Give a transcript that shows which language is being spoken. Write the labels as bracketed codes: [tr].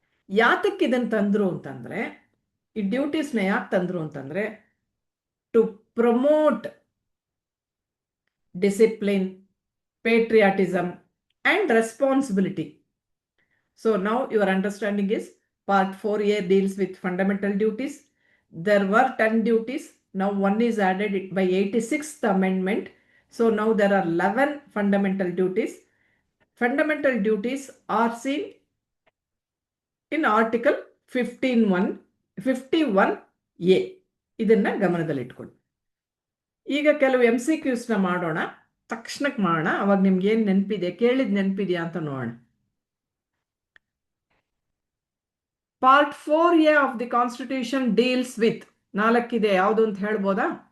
[kn] ಯಾತಕ್ಕೆ ಇದನ್ನು ತಂದ್ರು ಅಂತಂದ್ರೆ, ಈ ಡ್ಯೂಟೀಸ್ನ ಯಾಕೆ ತಂದ್ರು ಅಂತಂದ್ರೆ, [en] To promote discipline, patriotism and responsibility. So now your understanding is part 4A deals with fundamental duties. There were 10 duties. Now one is added by 86th amendment. So now there are 11 fundamental duties. Fundamental duties are seen in article 51A. [kn] ಇದನ್ನ ಗಮನದಲ್ಲಿಟ್ಕೊಳ್ಳಿ. ಈಗ ಕೆಲವು MCQs ನ ಮಾಡೋಣ, ತಕ್ಷಣಕ್ಕೆ ಮಾಡೋಣ. ಅವಾಗ ನಿಮ್ಗೆ ಏನ್ ನೆನಪಿದೆ, ಕೇಳಿದ್ ನೆನಪಿದೆಯಾ ಅಂತ ನೋಡೋಣ. [en] part 4A of the constitution deals with, [kn] 4 ಇದೆ, ಯಾವುದು ಅಂತ ಹೇಳ್ಬೋದಾ?